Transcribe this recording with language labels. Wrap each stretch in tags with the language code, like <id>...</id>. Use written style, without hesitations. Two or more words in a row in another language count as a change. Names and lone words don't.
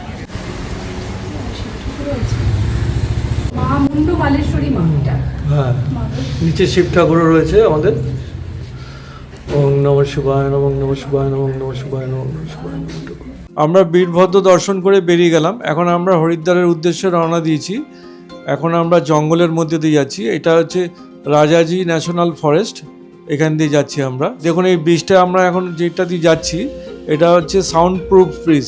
<bn>হ্যাঁ, নিচে শিব ঠাকুরও রয়েছে আমাদের।</bn> <sa>ওম নমঃ শিবায়, ওম নমঃ শিবায়, ওম নমঃ শিবায়, ওম নমঃ শিবায়।</sa> <bn>আমরা বীরভদ্র দর্শন করে বেরিয়ে গেলাম। এখন আমরা হরিদ্বারের উদ্দেশ্যে রওনা দিয়েছি। এখন আমরা জঙ্গলের মধ্যে দিয়ে যাচ্ছি। এটা হচ্ছে রাজাজি ন্যাশনাল ফরেস্ট, এখান দিয়ে যাচ্ছি আমরা। দেখুন এই ব্রিজটা আমরা এখন যেটা দিয়ে যাচ্ছি, এটা হচ্ছে</bn> <en>sound proof bridge.</en>